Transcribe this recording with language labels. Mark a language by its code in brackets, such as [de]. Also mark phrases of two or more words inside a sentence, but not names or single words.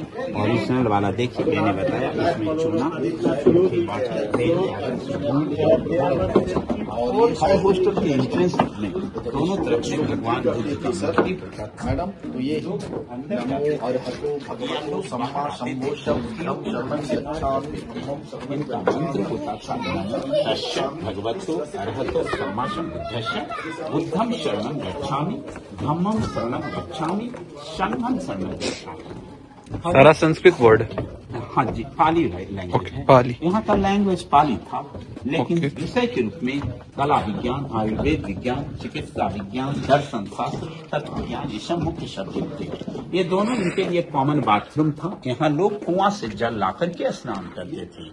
[hi] ओरिजिनल वाला देखिए, मैंने बताया इसमें चूना और हर हॉस्टल के एंट्रेंस में दोनों तरफ से भगवान बुद्ध की मूर्ति मैडम। तो ये इनका मंत्र होता था [pi] तस्य भगवतो अर्हतो सम्मा सम्बुद्धस्य बुद्धं शरणं गच्छामि धम्मं शरणं गच्छामि संघं शरणं गच्छामि। [hi] सारा संस्कृत वर्ड। हाँ जी, पाली लैंग्वेज है। पाली। यहाँ का लैंग्वेज पाली था, लेकिन विषय के रूप में कला विज्ञान, आयुर्वेद विज्ञान, चिकित्सा विज्ञान, दर्शन शास्त्र, तत्व विज्ञान ये सब मुख्य सब्जेक्ट थे। ये दोनों इनके लिए कॉमन बाथरूम था। यहाँ लोग कुआं से जल ला करके स्नान करते थे।